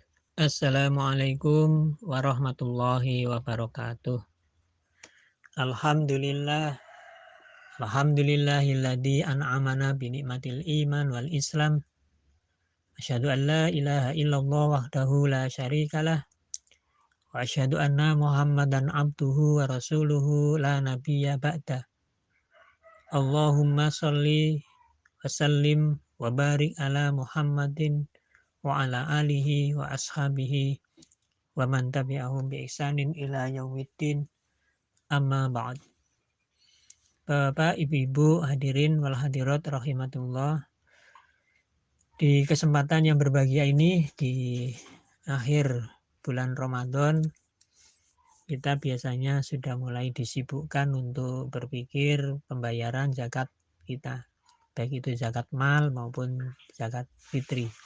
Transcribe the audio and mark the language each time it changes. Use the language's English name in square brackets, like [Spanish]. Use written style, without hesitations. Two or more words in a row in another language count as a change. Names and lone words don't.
[Arabic] السلام عليكم ورحمة الله وبركاته. الحمد لله، الحمد لله الذي أنعمنا بنعمة الإيمان والإسلام. أشهد أن لا إله إلا الله وحده لا شريك له وأشهد أن محمدا عبده ورسوله لا نبي بعد. اللهم صل وسلم وبارك على محمد وعلى آله وأصحابه ومن تبعهم بإحسان إلى يوم الدين. أما بعد. [Indonesian] Bapak, Ibu-ibu, [Arabic] الحاضرين والحاضرات رحمة الله. [Indonesian] Di kesempatan yang berbahagia ini, di akhir bulan Ramadan, kita biasanya sudah mulai disibukkan untuk berpikir pembayaran zakat kita, baik itu zakat mal maupun zakat fitri.